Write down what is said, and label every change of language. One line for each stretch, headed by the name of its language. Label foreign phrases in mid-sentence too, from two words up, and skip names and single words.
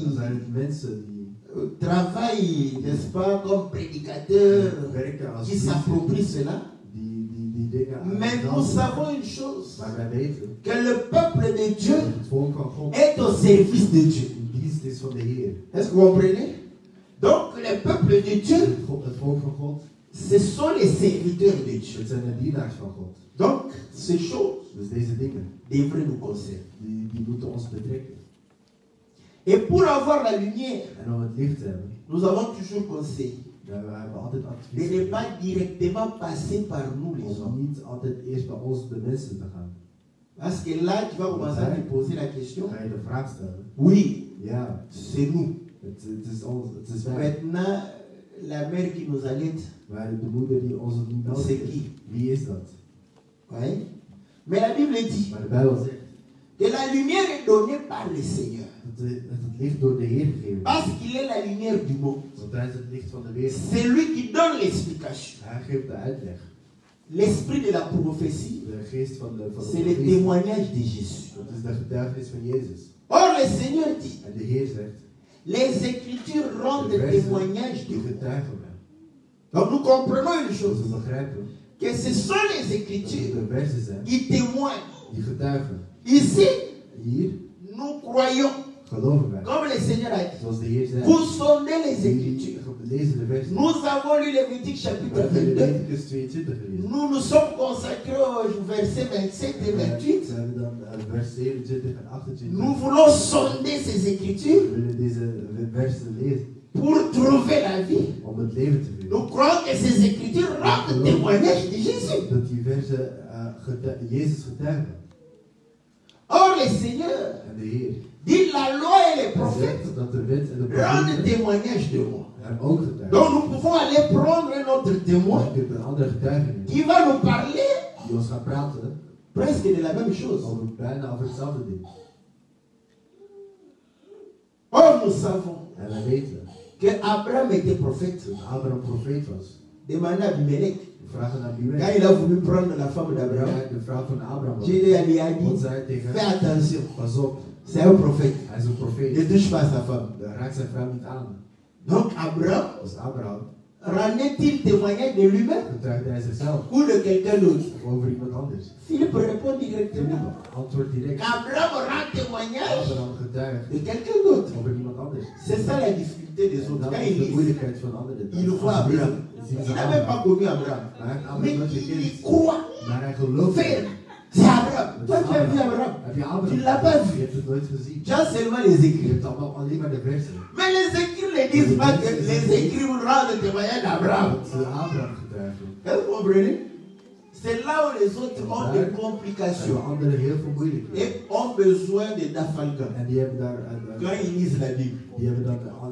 Dutch: dan zijn het mensen die
French: travaillent, n'est-ce pas, comme prédicateurs,
Dutch: werken als
French: qui s'approprient cela.
Dutch: die dingen
French: Mais nous savons une chose,
Dutch: Maar wij weten
French: que le peuple de Dieu
Dutch: dat het volk van God
French: est au service de Dieu.
Dutch: in dienst is van de Heer.
French: Est-ce que vous comprenez? Donc le peuple de Dieu,
Dutch: Het volk van God,
French: ce sont les serviteurs de Dieu.
Dutch: het zijn de dienaars van God.
French: Donc ces choses
Dutch: Dus deze dingen,
French: devraient nous concerner.
Dutch: die moeten ons betrekken.
French: Et pour avoir la lumière,
Dutch: En om het licht te hebben,
French: nous avons toujours conseillé
Dutch: we hebben altijd
French: de
Dutch: advies
French: ne pas directement passer par nous les
Dutch: om
French: hommes.
Dutch: niet altijd eerst bij ons de mensen te gaan.
French: Parce que là, tu vas commencer à te poser la question.
Dutch: Ga je de vraag stellen?
French: Oui,
Dutch: Ja,
French: c'est nous.
Dutch: het is wij.
French: Maintenant, la mère qui nous allait,
Dutch: Maar de moeder die ons niet nodig
French: c'est
Dutch: heeft,
French: qui?
Dutch: wie is dat?
French: Oui. Mais la Bible dit
Dutch: Maar de Bijbel zegt
French: que la lumière est donnée par le Seigneur.
Dutch: dat het licht door de Heer gegeven
French: Parce
Dutch: is.
French: qu'il est la lumière du monde.
Dutch: Want hij is het licht van de wereld.
French: C'est lui qui donne l'explication.
Dutch: Hij geeft de uitleg.
French: L'esprit de la prophétie,
Dutch: De geest van de
French: c'est le
Dutch: profetie.
French: témoignage de Jésus.
Dutch: Dat is de getuigenis van Jezus.
French: Or, le Seigneur dit,
Dutch: En de Heer zegt,
French: les Écritures rendent
Dutch: de versen
French: témoignage de
Dutch: die
French: vous.
Dutch: getuigen mij.
French: Donc nous comprenons une
Dutch: Dus
French: chose,
Dutch: we begrijpen
French: que ce sont les
Dutch: dat
French: Écritures
Dutch: het de versen zijn
French: qui témoignent.
Dutch: die getuigen.
French: Ici,
Dutch: Hier
French: nous croyons,
Dutch: geloven wij.
French: comme le Seigneur a dit,
Dutch: Zoals de Heer zei.
French: vous sondez les
Dutch: Jullie
French: Écritures.
Dutch: lezen de versen.
French: Nous avons lu Lévitique
Dutch: We
French: chapitre
Dutch: hebben
French: 22.
Dutch: Leviticus 22 gelezen.
French: Nous nous sommes consacrés aux versets 27 et 28.
Dutch: We hebben dan vers 27 en 28.
French: Nous voulons sonder ces Écritures
Dutch: We willen deze versen lezen
French: pour trouver la vie.
Dutch: om het leven te vinden.
French: Nous croyons que ces Écritures rendent témoignage de Jésus.
Dutch: Dat die versen Jezus getuigen.
French: Or, le Seigneur
Dutch: En de Heer
French: dit la loi et les
Dutch: Hij
French: prophètes
Dutch: zegt dat de wet en de
French: rendent
Dutch: profeten
French: témoignage de moi.
Dutch: hem ook getuigen.
French: Donc nous pouvons aller prendre notre témoin
Dutch: Je kunt een andere getuigenis
French: qui va nous parler
Dutch: die ons gaat praten
French: presque de la même chose.
Dutch: bijna over hetzelfde ding.
French: Or, nous savons
Dutch: En wij weten
French: que Abraham était prophète.
Dutch: dat Abraham profeet was.
French: Demandez à Abimelech.
Dutch: We vragen naar
French: Quand
Dutch: Abimelech.
French: il a voulu prendre la femme d'Abraham,
Dutch: Hij de vrouw van Abraham was.
French: Dieu lui a
Dutch: God
French: dit,
Dutch: zei tegen
French: fais
Dutch: hem,
French: attention,
Dutch: pas op,
French: c'est un prophète.
Dutch: hij is een
French: Ne
Dutch: profeet.
French: touche pas sa femme.
Dutch: Raak zijn vrouw niet aan.
French: Donc Abraham,
Dutch: Dus Abraham
French: rendait-il témoignage de lui-même
Dutch: getuigde hij zichzelf
French: ou de quelqu'un d'autre?
Dutch: of over iemand anders.
French: Philippe répond directement.
Dutch: Antwoord direct.
French: Abraham rend témoignage
Dutch: Abraham getuigt
French: de quelqu'un d'autre.
Dutch: over iemand anders.
French: C'est ça la difficulté des
Dutch: En
French: autres.
Dutch: dat
French: Quand
Dutch: is
French: ils
Dutch: de
French: lisent,
Dutch: moeilijkheid van anderen.
French: ils voient Abraham. Il n'a même pas connu Abraham.
Dutch: Maar hij heeft
French: Mais
Dutch: Abraham nooit
French: il
Dutch: gekend.
French: croit.
Dutch: Maar hij gelooft.
French: Frère, c'est Abraham. Toi, tu as vu Abraham.
Dutch: Heb je Abraham?
French: Tu ne l'as pas
Dutch: Je
French: vu.
Dutch: hebt het nooit gezien.
French: Tu as seulement les
Dutch: Je
French: écrits.
Dutch: hebt allemaal alleen maar de versen.
French: Mais les écrits ne disent pas que les écrits vous rendent témoignage d'Abraham.
Dutch: Dat ze Abraham getuigen.
French: Est-ce que vous comprenez? C'est là où les autres ont des
Dutch: En
French: complications
Dutch: de anderen heel veel moeilijkheden.
French: et ont besoin de Dafalgan.
Dutch: En die hebben daar
French: Quand ils lisent la Bible.
Dutch: die hebben dan alle